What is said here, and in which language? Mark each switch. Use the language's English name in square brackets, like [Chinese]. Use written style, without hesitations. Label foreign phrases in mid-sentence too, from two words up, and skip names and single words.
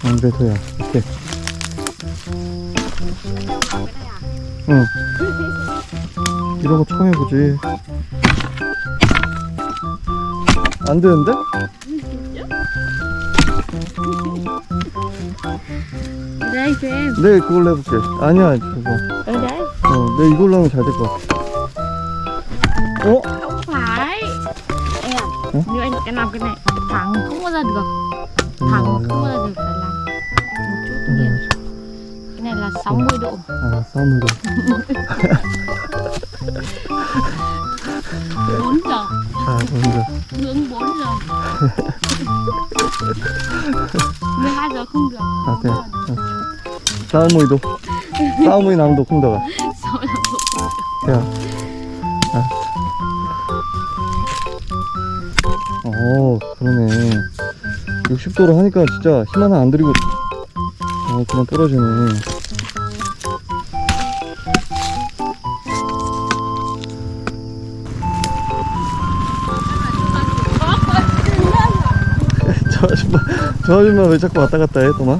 [Korean] 안 돼, 도야. 오케이. [Vietnamese] Cái này à? [Korean] 응. 이런 거 처음 해보지. 안 되는데? [Vietnamese] Đây cho em. [Korean] 네, 그걸로 해볼게. 아니야, 그거. [Vietnamese] Ở đấy. [Korean] 네, 이걸로 하면 잘 될 것 같아. [Vietnamese] Không phải. Em, nếu anh làm cái này thẳng không bao giờ được. Thẳng không bao giờ được, phải làm một chút nghiêng. Cái này là 60 độ. [Korean] 아, 싸움으로. [Vietnamese] 4 giờ. [Korean] 자, 먼저. [Vietnamese] Nướng 4 giờ. 12 giờ không được. À thế à? [Korean] 싸움의도 싸움의 남도 콩다가 [Vietnamese] 6 giờ không được. thế à? [Korean] 오 그러네 60도로 하니까 진짜 힘 하나 안 들이고 그냥 떨어지네. 저 아줌마 왜 자꾸 왔다 갔다 해 또마?